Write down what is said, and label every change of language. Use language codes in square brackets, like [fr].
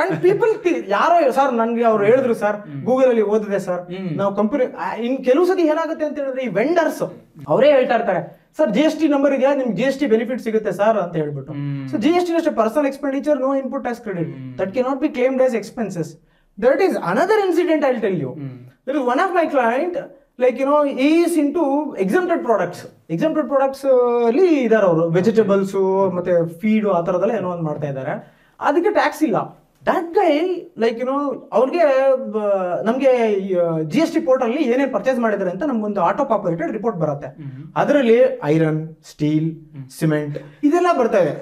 [en] and people [kn] ಯಾರೋ sir ನನ್ಗೆ ಅವ್ರು ಹೇಳಿದ್ರು ಸರ್, ಗೂಗಲ್ ಅಲ್ಲಿ ಓದಿದೆ ಸರ್, ನಾವು ಕಂಪನಿ ಇನ್ ಕೆಲವು ಸತಿ ಏನಾಗುತ್ತೆ ಅಂತ ಹೇಳಿದ್ರೆ, ಈ ವೆಂಡರ್ಸ್ ಅವರೇ ಹೇಳ್ತಾ ಇರ್ತಾರೆ, ಸರ್ GST ನಂಬರ್ ಇದೆಯಾ, ನಿಮ್ಗೆ GST ಬೆನಿಫಿಟ್ ಸಿಗುತ್ತೆ ಸರ್ ಅಂತ ಹೇಳ್ಬಿಟ್ಟು. [en] So GST ಅಷ್ಟೇ, personal expenditure, no input tax credit, that can not be claimed as expenses. That is another incident I'll tell you. There is one of my client, like, you know, he is into exempted products. Exempted products [kn] ಅಲ್ಲಿ ಇದಾರೆ ಅವರು, vegetables ಮತ್ತೆ feed ಆ ಥರದೆಲ್ಲ ಏನೋ ಒಂದು ಮಾಡ್ತಾ ಇದ್ದಾರೆ, ಅದಕ್ಕೆ ಟ್ಯಾಕ್ಸ್ ಇಲ್ಲ. [en] that guy like you know [kn] ಅವ್ರಿಗೆ ನಮಗೆ GST ಪೋರ್ಟಲ್ಲಿ ಏನೇನು ಪರ್ಚೇಸ್ ಮಾಡಿದ್ದಾರೆ ಅಂತ ನಮ್ಗೊಂದು ಆಟೋ ಪಾಪ್ಯುಲೇಟೆಡ್ ರಿಪೋರ್ಟ್ ಬರುತ್ತೆ. ಅದರಲ್ಲಿ ಐರನ್, ಸ್ಟೀಲ್, ಸಿಮೆಂಟ್ ಇದೆಲ್ಲ ಬರ್ತಾ ಇದೆ.